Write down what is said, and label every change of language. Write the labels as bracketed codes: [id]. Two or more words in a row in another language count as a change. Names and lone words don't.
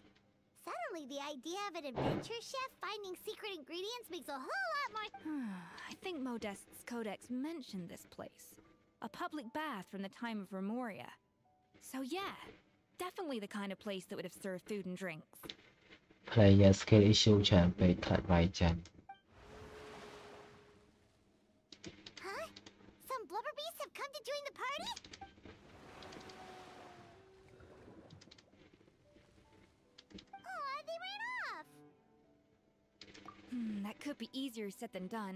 [en] Suddenly, the idea of an adventure chef finding secret ingredients makes a whole lot more. I think Modest's codex mentioned this place. A public bath from the time of Remoria. So yeah, definitely the kind of place that would have served food and drinks. Player skill issue [km] ច្រើនពេកខ្លាចវាយចាញ់ [en] Huh? Some blubber beasts have come to join the party? Oh, they ran off! That could be easier said than done.